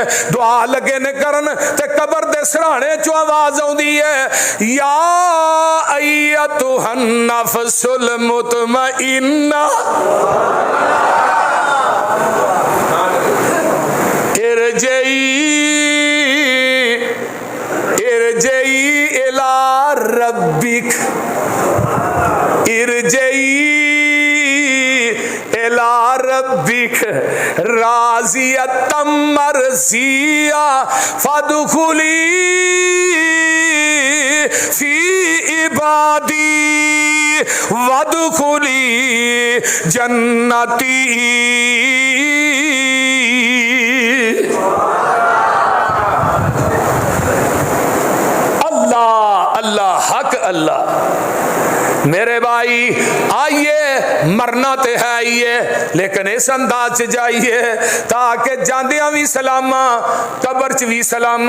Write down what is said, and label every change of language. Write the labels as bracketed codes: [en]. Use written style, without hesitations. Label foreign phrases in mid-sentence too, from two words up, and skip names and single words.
[pa] ਦੁਆ ਲੱਗੇ ਨੇ ਕਰਨ ਤੇ ਕਬਰ ਦੇ ਸਰ੍ਹਾਣੇ ਚੋ ਆਵਾਜ਼ ਆਉਂਦੀ ਹੈ, [ar] يا أيتها النفس المطمئنة ارجعي إلى ربك ارجعي إلى ربك راضية مرضية فادخلي في عبادي وادخلي جنتي. الله الله حق الله. [pa] ਮੇਰੇ ਭਾਈ ਆਇਏ, ਮਰਨਾ ਤੋ ਹੈ ਹੀ ਹੈ, ਲੇਕਿਨ ਇਸ ਅੰਦਾਜ਼ ਸੇ ਜਾਇਏ ਤਾਕਿ ਜਾਂਦੀਆਂ ਭੀ ਸਲਾਮਾ, ਕਬਰ ਚ ਭੀ ਸਲਾਮਾ।